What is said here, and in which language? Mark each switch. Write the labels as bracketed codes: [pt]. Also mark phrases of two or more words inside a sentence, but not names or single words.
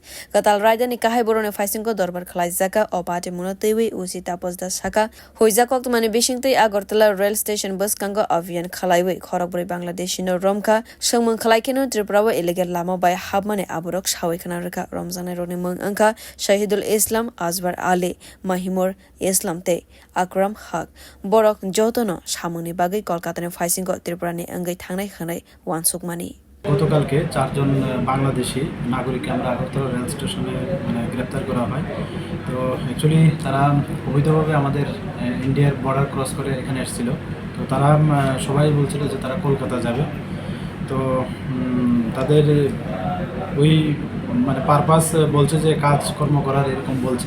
[trp] Katal Rida Nikahai Borone Fasinko Dorbar Klaizaka, or Party Munotiwi, Usi Tapos da Saka, Huizakok Mani Bishingti, Agortala Rail Station Bus Kango Avian Kalaiwe, khorok burwi Bangladeshi no Romka, Shangman Kalaikino. Brawa illegal lama by Habmane Aburok Shawikanarika Ramzan Ronimung Anka Shahidul Islam Azbar Ali Mahimur Islam Te Akram Haq Borok Jotono Shamuni Bagi Kolkata Faising got Triprani Angai Tangai Hane Wansukmani. [bn] গতকালকে চারজন বাংলাদেশি নাগরিককে আমরা আগরতলা রেল স্টেশনে গ্রেপ্তার করা হয়। তো অ্যাকচুয়ালি তারা অবৈধভাবে আমাদের ইন্ডিয়ার [en] border cross [bn] করে এখানে এসেছিল। তো তারা সবাই বলছিল যে তারা কলকাতা যাবে। তো তাদের ওই পারপাস বলছে যে কাজকর্ম করার এরকম বলছেন।